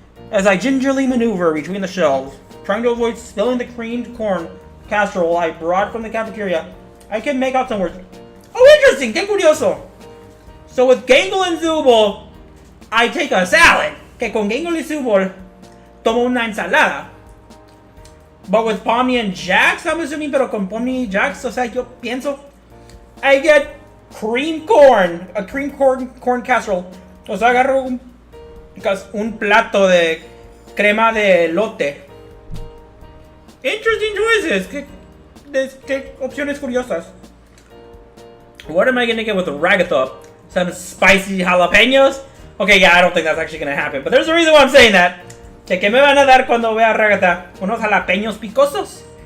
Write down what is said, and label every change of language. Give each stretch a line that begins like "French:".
English: As I gingerly maneuver between the shelves, trying to avoid spilling the creamed corn casserole I brought from the cafeteria, I can make out some words. Oh, interesting!
Spanish: ¡Qué curioso!
English: So with Gangle and Zubul, I take a salad.
Spanish: Que con Gangle y Zubul, tomo una ensalada.
English: But with Pomni and Jax, I'm assuming,
Spanish: pero con Pomni y Jax, o sea, yo pienso,
English: I get cream corn, a cream corn casserole.
Spanish: O sea, agarro un plato de crema de elote.
English: Interesting choices.
Spanish: ¿Qué opciones curiosas?
English: What am I gonna get with the Ragatha? Some spicy jalapenos? Okay, yeah, I don't think that's actually gonna happen. But there's a reason why I'm saying that.
Spanish: ¿Qué me van a dar cuando vea Ragatha? ¿Unos jalapeños picosos?